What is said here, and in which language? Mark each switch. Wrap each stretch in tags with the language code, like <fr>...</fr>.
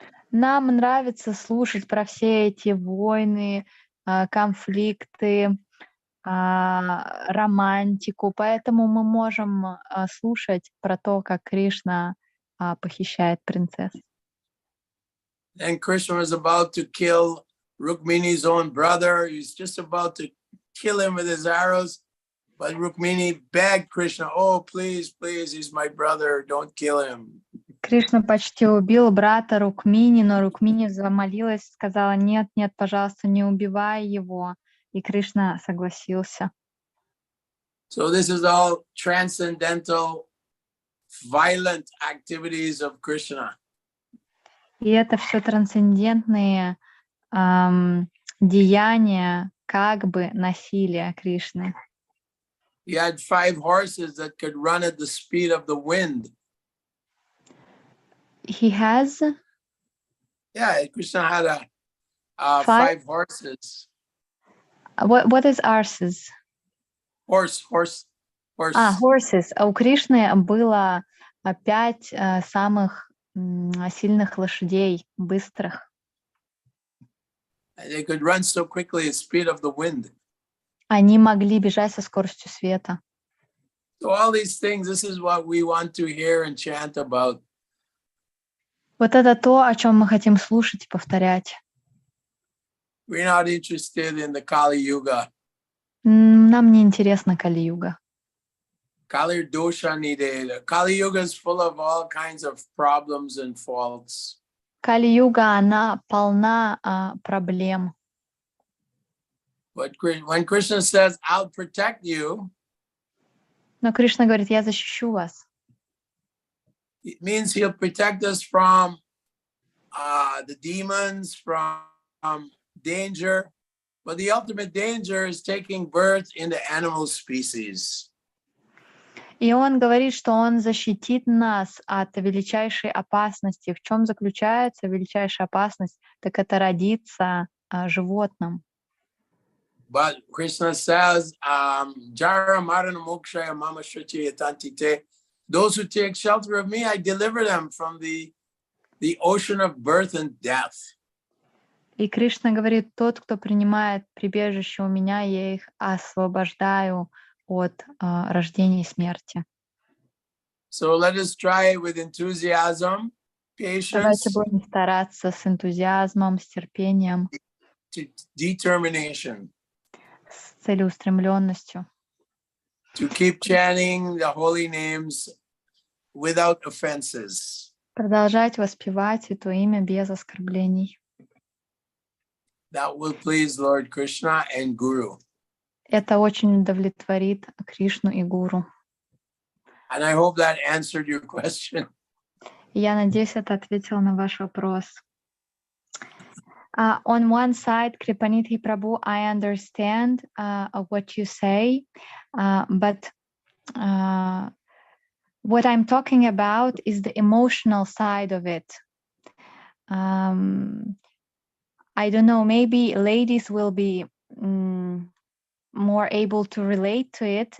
<ru>Нам нравится слушать про все эти войны, конфликты, романтику, поэтому мы можем слушать про то, как Кришна похищает принцесс.</ru> <en>And Krishna was about to kill Rukmini's own brother. He's just about to kill him with his arrows, but Rukmini begged Krishna, "Oh, please, please, he's my brother. Don't kill him."</en> <ru>Кришна почти убил брата Рукмини, но Рукмини замолилась, сказала: нет, нет, пожалуйста, не убивай его. И Кришна согласился.</ru> <en>So this is all transcendental, violent activities of Krishna.</en> <ru>И это все трансцендентные деяния, как бы насилия Кришны.</ru> <en>He had 5 horses that could run at the speed of the wind. He has? Yeah, Krishna had 5 horses. What is arses? Horse. Horses.</en> <ru>У Кришны было 5 самых сильных лошадей, быстрых.</ru> <en>And they could run so quickly at speed of the wind.</en> <ru>Они могли бежать со скоростью света.</ru> <en>So all these things, this is what we want to hear and chant about.</en> <ru>Вот это то, о чем мы хотим слушать и повторять.</ru> <en>We're not interested in the Kali Yuga.</en> <ru>Нам не интересна Кали-юга.</ru> <sa>Kali dosha nide.</sa> <en>Kali Yuga is full of all kinds of problems and faults.</en> <ru>Кали-юга, она полна проблем.</ru> <en>But when Krishna says, I'll protect you,</en> <ru>Но Кришна говорит, я защищу вас.</ru> <en>it means he'll protect us from the demons, from danger. But the ultimate danger is taking birth in the animal species.</en> <ru>И он говорит, что он защитит нас от величайшей опасности. В чем заключается величайшая опасность? Так это родиться животным.</ru> <en>But Krishna says,</en> <sa>Jara Marana Mokshaya Mama Shruti Yatantite.</sa> <en>Those who take shelter of me, I deliver them from the ocean of birth and death.</en> <ru>И Кришна говорит, тот, кто принимает прибежище у меня, я их освобождаю от рождения и смерти.</ru> <en>So let us try with enthusiasm, patience,</en> <ru>Давайте будем стараться с энтузиазмом, с терпением,</ru> <en>determination</en> <ru>с целеустремленностью.</ru> <en>to keep chanting the holy names without offenses.</en> <ru>Продолжать воспевать Святое имя без оскорблений.</ru> <en>That will please Lord Krishna and Guru.</en> <ru>Это очень удовлетворит Кришну и Гуру.</ru> <en>And I hope that answered your question.</en> <ru>Я надеюсь, это ответило на ваш вопрос.</ru> <en>On one side, Крипа Нидхи Prabhu, I understand what you say, but what I'm talking about is the emotional side of it. I don't know, maybe ladies will be more able to relate to it.</en>